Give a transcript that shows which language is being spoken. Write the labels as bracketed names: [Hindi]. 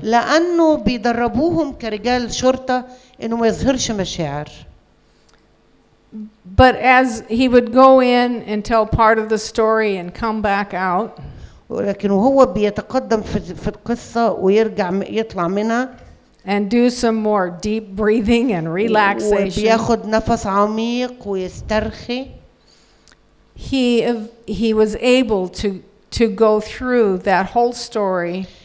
[Arabic] لأنه بيدربوهم كرجال شرطة إنه ما يظهرش مشاعر. [English] But as he would go in and tell part of the story and come back out, [Arabic] ولكن وهو بيتقدم في القصة ويرجع يطلع منها [English] and do some more deep breathing and relaxation, [Arabic] وبياخد نفس عميق ويسترخي, [English] he was able to go through that whole story.